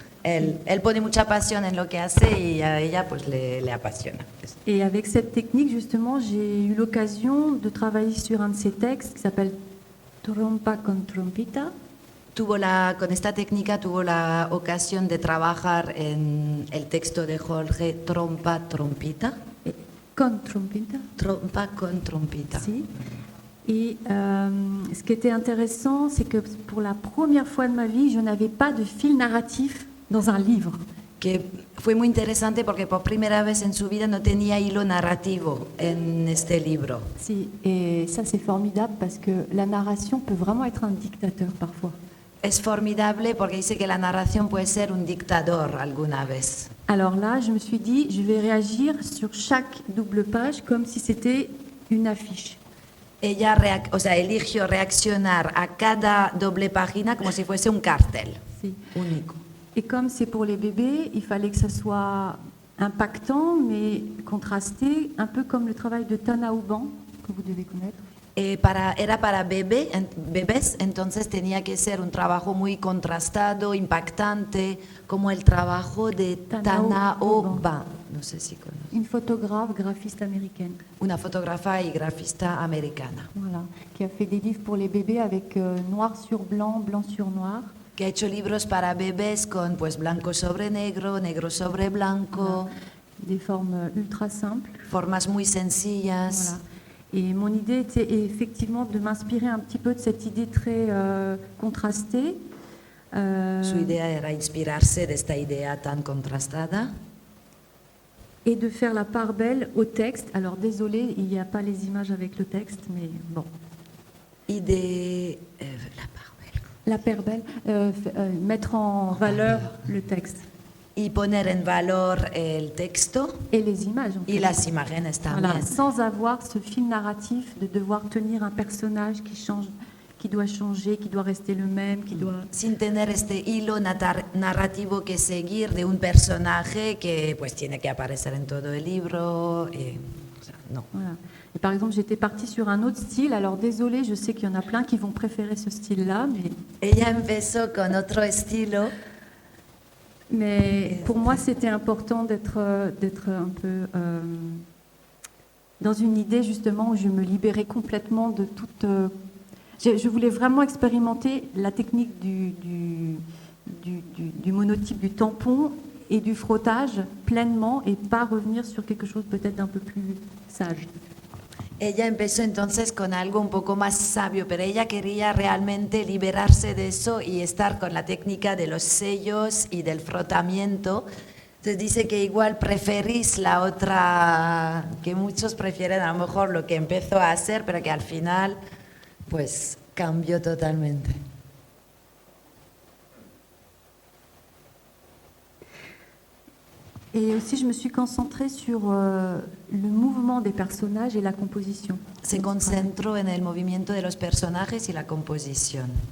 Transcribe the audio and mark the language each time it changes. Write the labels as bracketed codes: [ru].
[es] Él pone mucha pasión en lo que hace y a ella pues le apasiona. [fr] Et avec cette technique, justement, j'ai eu l'occasion de travailler sur un de ses textes qui s'appelle Trompa con trompita. [es] Con esta técnica tuvo la ocasión de trabajar en el texto de Jorge, Trompa, trompita. Con trompita. Trompa con trompita. Si. [fr] Et ce qui était intéressant, c'est que pour la première fois de ma vie, je n'avais pas de fil narratif dans un livre. [es] Que fue muy interesante porque por primera vez en su vida no tenía hilo narrativo en este libro. [fr] Si, et ça c'est formidable parce que la narration peut vraiment être un dictateur parfois. [es] Es formidable porque dice que la narración puede ser un dictador alguna vez. [fr] Alors là, je me suis dit, je vais réagir sur chaque double page comme si c'était une affiche. [es] Ella eligió reaccionar a cada doble página como si fuese un cartel único. [fr] Et comme c'est pour les bébés, il fallait que ça soit impactant, mais contrasté, un peu comme le travail de Tana Ouban, que vous devez connaître. [es] Era para bebés, entonces tenía que ser un trabajo muy contrastado, impactante, como el trabajo de Tana Ouban. No sé si conoces. [fr] Une photographe, graphiste américaine. [es] Una fotógrafa y grafista americana. [fr] Voilà, qui a fait des livres pour les bébés avec noir sur blanc, blanc sur noir. [es] Que ha hecho libros para bebés con pues blanco sobre negro, negro sobre blanco. [fr] Voilà. Des formes ultra simples. [es] Formas muy sencillas. [fr] Voilà. Et mon idée était effectivement de m'inspirer un petit peu de cette idée très contrastée. [es] Su idea era inspirarse de esta idea tan contrastada. [fr] et de faire la part belle au texte. Alors désolé, il n'y a pas les images avec le texte, mais bon. [es] Y de la part belle. [fr] La part belle, mettre en valeur le texte. [es] Y poner en valor el texto [fr] Et les images. En [es] y [fr] fait. [es] las imágenes también. [fr] Voilà, sans avoir ce fil narratif de devoir tenir un personnage qui change, qui doit changer, qui doit rester le même, qui doit... [es] Sin tener este hilo narrativo que seguir de un personaje que pues tiene que aparecer en todo el libro. O sea, no. [fr] Voilà. Et par exemple, j'étais partie sur un autre style. Alors désolé, je sais qu'il y en a plein qui vont préférer ce style-là, [es] Ella empezó con otro estilo. [fr] mais pour moi, c'était important d'être un peu dans une idée justement où je me libérais complètement de toute... je voulais vraiment expérimenter la technique du monotype, du tampon et du frottage pleinement et pas revenir sur quelque chose peut-être d'un peu plus sage. [es] Ella empezó entonces con algo un poco más sabio, pero ella quería realmente liberarse de eso y estar con la técnica de los sellos y del frotamiento. Entonces dice que igual preferís la otra, que muchos prefieren a lo mejor lo que empezó a hacer, pero que al final pues cambió totalmente. [fr] Et aussi, je me suis concentrée sur le mouvement des personnages et la composition. [es] Se concentró en el movimiento de los personajes y la composición.